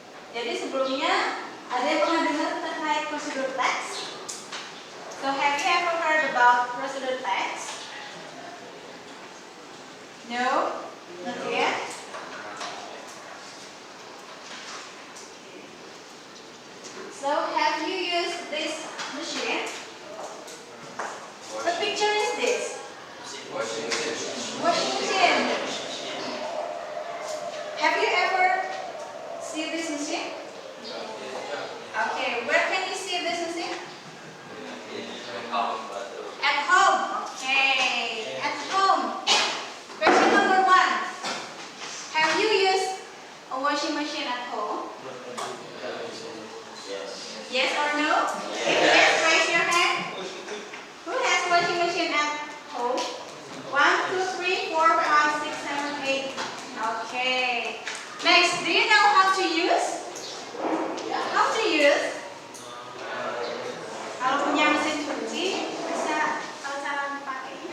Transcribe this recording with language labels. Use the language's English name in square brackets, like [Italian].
[Indonesian] Jadi sebelumnya ada yang pernah dengar terkait prosedur teks? [English] So have you ever heard about procedure text? No? Not yet? So have you used this machine? What picture is this? Washing Machine. Have you ever seen this machine? Okay, where can you see this machine? At home. Okay, at home. Question number 1. Have you used a washing machine at home? Yes or no? If yes, raise your hand. Who has washing machine at home? 1, 2, 3, 4, 5, 6, 7, 8. Okay. Next, do you know how to use? How to use? [Indonesian] Kalau punya mesin cuci, bisa tahu cara dipakainya?